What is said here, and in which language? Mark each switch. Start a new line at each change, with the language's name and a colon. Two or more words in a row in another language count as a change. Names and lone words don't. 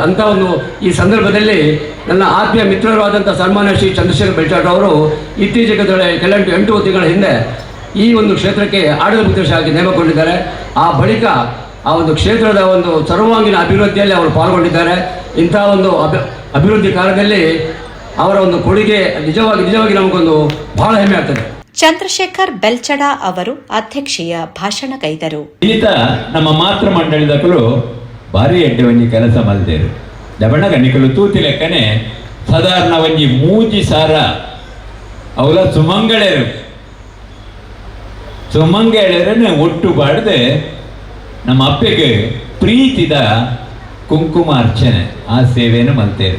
Kannada: ಅಂತ ಒಂದು ಈ ಸಂದರ್ಭದಲ್ಲಿ ನನ್ನ ಆತ್ಮೀಯ ಮಿತ್ರರಾದಂಥ ಸನ್ಮಾನ್ಯ ಶ್ರೀ ಚಂದ್ರಶೇಖರ್ ಬೆಳ್ಚಾಟ್ ಅವರು ಇತ್ತೀಚೆಗೆ ಕೆಲವು 8 ತಿಂಗಳ ಹಿಂದೆ ಈ ಒಂದು ಕ್ಷೇತ್ರಕ್ಕೆ ಆಡಳಿತ ಮುಖ್ಯಸ್ಥರಾಗಿ ನೇಮಕಗೊಂಡಿದ್ದಾರೆ. ಆ ಬಳಿಕ ಆ ಒಂದು ಕ್ಷೇತ್ರದ ಒಂದು ಸರ್ವಾಂಗೀಣ ಅಭಿವೃದ್ಧಿಯಲ್ಲಿ ಅವರು ಪಾಲ್ಗೊಂಡಿದ್ದಾರೆ. ಇಂಥ ಒಂದು ಅಭಿವೃದ್ಧಿ ಕಾರ್ಯದಲ್ಲಿ ಅವರ ಒಂದು ಕೊಡುಗೆ ನಿಜವಾಗಿ ನಮಗೊಂದು ಬಹಳ ಹೆಮ್ಮೆ ಆಗ್ತದೆ. ಚಂದ್ರಶೇಖರ್ ಬೆಲ್ಚಡ ಅವರು ಅಧ್ಯಕ್ಷೀಯ ಭಾಷಣಗೈದರು.
Tulu: ಈತ ನಮ್ಮ ಮಾತೃ ಮಂಡಳಿದಕಲು ಭಾರಿ ಎಡ್ಡೆ ಒಂಜಿ ಕೆಲಸ ಮಲ್ದೇರು ದಬಣ್ಣಗ ನಿಕಲು ತೂತಿ ಲೆಕ್ಕನೆ ಸಾಧಾರಣ ಒಂಜಿ 3 ಸಾರ ಅವಲ ಸುಮಂಗಳೆರನ್ನ ಒಟ್ಟು ಬಾಡದೆ ನಮ್ಮ ಅಪ್ಪೆಗೆ ಪ್ರೀತಿದ ಕುಂಕುಮ ಅರ್ಚನೆ ಆ ಸೇವೆಯನ್ನು ಮಲ್ತೇರು.